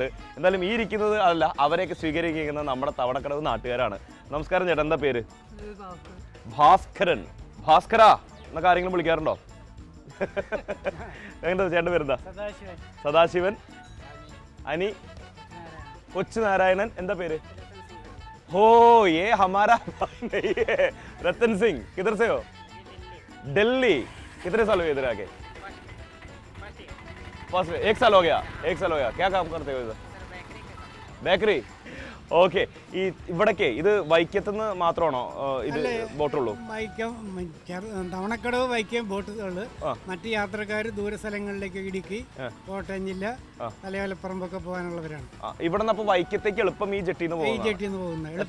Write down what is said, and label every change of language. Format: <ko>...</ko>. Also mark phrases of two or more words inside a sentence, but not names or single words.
<ml>എന്തായാലും ഈ ഇരിക്കുന്നത് അല്ല, അവരെയൊക്കെ സ്വീകരിക്കുന്നത് നമ്മുടെ തവണക്കടവ് നാട്ടുകാരാണ്. നമസ്കാരം ചേട്ടാ, എന്താ പേര്? ഭാസ്കരൻ. ഭാസ്കര എന്നൊക്കെ ആരെങ്കിലും വിളിക്കാറുണ്ടോ? എങ്ങനെ ചേട്ടൻ്റെ പേരെന്താ? സദാശിവൻ. അനി. കൊച്ചു നാരായണൻ. എന്താ പേര്?</ml> <hi>हो ये हमारा नहीं है, रतन सिंह. किधर से हो? दिल्ली. कितने साल हुए इधर आके? फर्स्ट. एक साल हो गया. क्या काम करते हो इधर? बेकरी.</hi> <ml>ഓക്കെ. ഈ ഇവിടേക്ക് ഇത് വൈക്കത്തുനിന്ന് മാത്രമാണോ ഇത് ബോട്ടുള്ളൂ? തവണക്കടവ് വൈക്കം ബോട്ടുകള്. മറ്റ് യാത്രക്കാർ ദൂരസ്ഥലങ്ങളിലേക്ക് ഇടുക്കി, കോട്ടയം ജില്ല, തലയോലപ്പറമ്പൊക്കെ പോകാനുള്ളവരാണ്. ഇവിടെ നിന്ന് അപ്പോൾ വൈക്കത്തേക്ക് എളുപ്പം ഈ ജെട്ടിന്ന് പോകുന്നത്.</ml>